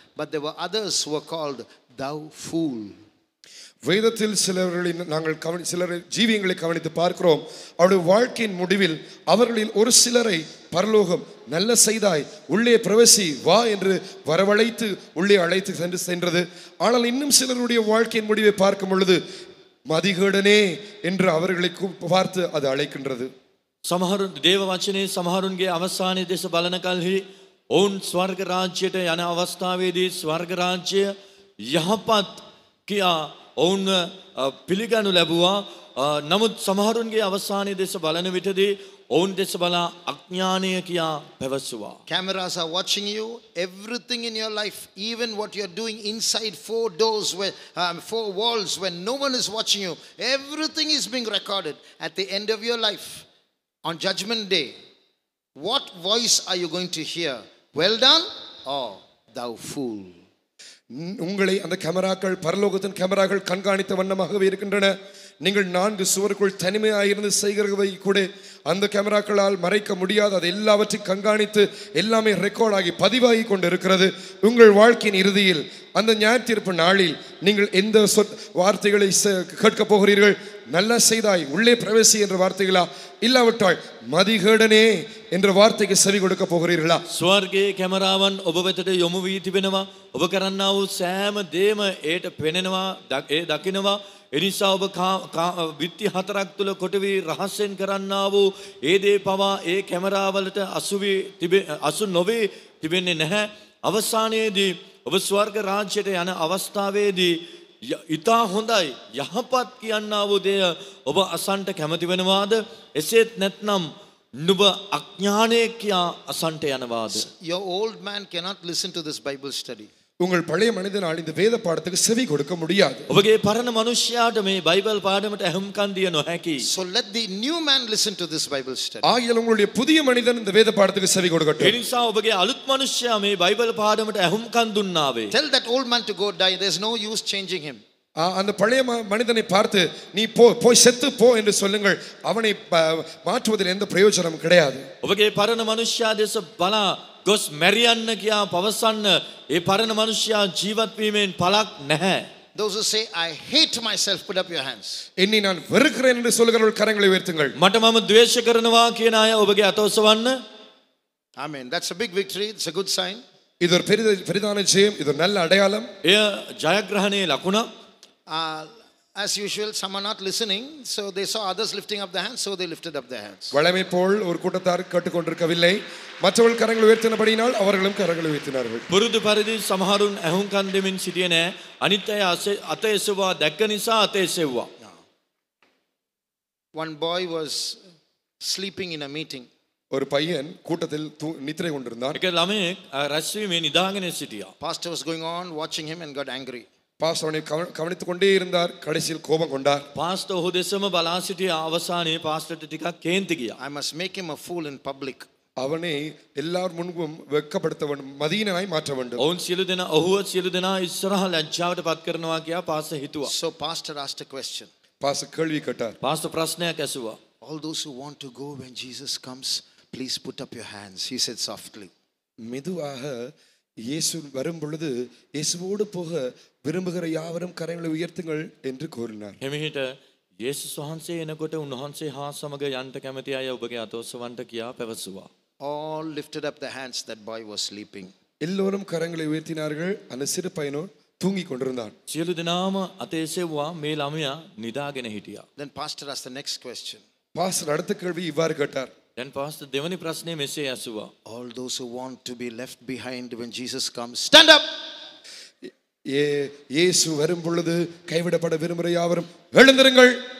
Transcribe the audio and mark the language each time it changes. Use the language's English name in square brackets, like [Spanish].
[English] But there were others who were called, thou fool. [Tamil] வேதத்தில் சிலர் ஜீவியங்களை கவனித்து பார்க்கிறோம். அவருடைய வாழ்க்கையின் முடிவில் அவர்களில் ஒரு சிலரை பரலோகம் நல்ல செய்தாய் உள்ளே பிரவேசி வா என்று வரவழைத்து உள்ளே அழைத்து சென்றது. ஆனால் இன்னும் சிலருடைய வாழ்க்கையின் முடிவை பார்க்கும் பொழுது மதிகேடனே என்று அவர்களை பார்த்து அது அழைக்கின்றது. [Sinhala] සමහරුන් දේව වචනේ සමහරුන්ගේ අවසානයේ දේශ බලන කලෙහි ඔවුන් ස්වර්ග රාජ්‍යයට යන අවස්ථාවේදී ස්වර්ග රාජ්‍ය යහපත් කියා ඔවුන් පිළිගනු ලැබුවා. නමුත් සමහරුන්ගේ අවසානයේ දේශ බලන විටදී ඔවුන් දේශ බලා අඥානය කියා පැවසුවා. [English] Cameras are watching you, everything in your life, even what you're doing inside four walls when no one is watching you, everything is being recorded. At the end of your life, on judgment day, what voice are you going to hear? Well done or thou fool? [Tamil] உங்களை அந்த கேமராக்கள் பரலோகத்தின் கேமராக்கள் கண்காணித்த வண்ணமாகவே இருக்கின்றன. நீங்கள் 4 சுவருக்குள் தனிமையாயிருந்து செய்கிறவை கூட அந்த கேமராக்களால் மறைக்க முடியாது. அது எல்லாவற்றையும் கண்காணித்து எல்லாமே ரெக்கார்ட் ஆகி பதிவாகி கொண்டு இருக்கிறது. உங்கள் வாழ்க்கையின் இறுதியில் அந்த நியாயத்தீர்ப்பு நாளில் நீங்கள் எந்த வார்த்தைகளை கேட்க போகிறீர்கள்? நல்ல செய்தாய் உள்ளே பிரவேசி என்ற வார்த்தைகளா, இல்லாவிட்டால் மதிகேடனே என்ற வார்த்தைக்கு செவி கொடுக்க போகிறீர்களா? [Sinhala] ස්වර්ගයේ කැමරාවන් ඔබ වෙතට යොමු වී තිබෙනවා. ඔබ කරන්නා වූ සෑම දේම ඒට පෙනෙනවා, ඒ දකිනවා. එනිසා ඔබ විත්ති 4ක් තුල කොට වී රහසෙන් කරන්නා වූ ඒ දේ පවා ඒ කැමරාවලට අසු නොවේ තිබෙන්නේ නැහැ. අවසානයේදී ඔබ ස්වර්ග රාජ්‍යයට යන අවස්ථාවේදී ඉතා හොඳයි යහපත් කියන්නා වූ දෙය ඔබ අසන්ට කැමති වෙනවාද? එසේත් නැත්නම් නුඹ අඥානයේ කියා අසන්ට යනවාද? [English] Your old man cannot listen to this Bible study. [Tamil] உங்கள் பழைய மனிதனால் இந்த வேத பாடத்துக்கு செவி கொடுக்க முடியாது. [Sinhala] ඔබගේ පරණ මනුෂ්‍යයාට මේ බයිබල් පාඩමට ඇහුම්කන් දිය නොහැකි. [English] So let the new man listen to this Bible study. [Tamil] ஆகியால் உங்களுடைய புதிய மனிதன் இந்த வேத பாடத்துக்கு செவி கொடுக்கட்டும். [Sinhala] ඒ නිසා ඔබගේ අලුත් මනුෂ්‍යයා මේ බයිබල් පාඩමට ඇහුම්කන් දුන්නාවේ. [English] Tell that old man to go die. There's no use changing him. [Tamil] அந்த பழைய மனிதனை பார்த்து நீ போய் செத்து போ என்று சொல்லுங்கள். அவனை மாற்றுவதில் எந்த பிரயோஜனம் கிடையாது. [Sinhala] ඔබගේ පරණ මනුෂ්‍යයා දෙස බලා ගොස් මැරියන්න කියා පවසන්න ඒ පරණ මනුෂ්‍යයා ජීවත් වීමෙන් පළක් නැහැ. [English] Those who say I hate myself, put up your hands. [Tamil] என்னை நான் வெறுக்கிறேன் என்று சொல்கிறவர்கள் கரங்களை உயர்த்துங்கள். [Sinhala] මට මම ද්වේෂ කරනවා කියන අය ඔබගේ අත ඔසවන්න. [English] Amen. That's a big victory. It's a good sign. [Tamil] இது ஒரு பெரிதான ஜெயம், இது ஒரு நல்ல அடையாளம். [Sinhala] එය ජයග්‍රහණයේ ලකුණක්. [English] As usual, some are not listening, so they saw others lifting up their hands, so they lifted up their hands. [Tamil] வழமை போல் ஒரு கூட்டத்தார் கேட்டுக்கொண்டிருக்கவில்லை. மற்றவர்கள் கரங்களை உயர்த்தினபடியினால் அவர்களும் கரங்களை உயர்த்தினார்கள். [Sinhala] පුරුදු පරිදි සමහරුන් ඇහුම්කන් දෙමින් සිටියේ නැහැ. අනිත් අය අත එසුවා දැක්ක නිසා අත එසෙව්වා. [English] One boy was sleeping in a meeting. [Tamil] ஒரு பையன் கூட்டத்தில் நித்திரை கொண்டிருந்தான். [Sinhala] එක ළමයෙක් රැස්වීමේ නිදාගෙන සිටියා. [English] Pastor was going on watching him and got angry. [Tamil] Pastor அவனை கவனித்துக் கொண்டே இருந்தார். கடைசியில் கோபம் கொண்டார். [Sinhala] පාස්ටර් ඔහු දෙසම බලා සිටියා. අවසානයේ පාස්ටර්ට ටිකක් කේන්ති ගියා. [English] I must make him a fool in public. [Tamil] அவனை எல்லார் முன்பும் வெட்கப்படுத்த வேண்டும், மதீனனாய் மாற்ற வேண்டும். [Sinhala] ඔවුන් සියලු දෙනා ඔහුව සියලු දෙනා ඉස්සරහා ලැජ්ජාවට පත් කරනවා කියා පාස්ටර් හිතුවා. [English] So pastor asked a question. [Tamil] Pastor கேள்வி கேட்டார். [Sinhala] පාස්ටර් ප්‍රශ්නයක් ඇසුවා. [English] All those who want to go when Jesus comes, please put up your hands, he said softly. [Tamil] மெதுவாக இயேசு வரும் பொழுது இயேசுவோடு போக விரும்புகிற யாவரும் கரங்களை உயர்த்துங்கள் என்று கூறினார். [Sinhala] එමිහිට යේසුස් වහන්සේ එනකොට උන්වහන්සේ හා සමග යන්ට කැමති අය ඔබගේ අත ඔසවන්න කියා පැවසුවා. [English] All lifted up their hands. That boy was sleeping. [Tamil] எல்லோரும் கரங்களை உயர்த்தினார்கள். அந்த சிறு பையனோ தூங்கி கொண்டிருந்தான். [Sinhala] සියලු දෙනාම අත එසෙව්වා. මේ ළමයා නිදාගෙන හිටියා. [English] Then pastor asked the next question. [Tamil] Pastor அடுத்த கேள்வி இவ்வாறு கேட்டார். [Sinhala] දැන් පාස්ටර් දෙවනි ප්‍රශ්නේ මෙසේ ඇසුවා. [English] All those who want to be left behind when Jesus comes, stand up. [Tamil] இயேசு வரும் பொழுது கைவிடப்பட விரும்புகிற யாவரும் எழுந்திருங்கள்.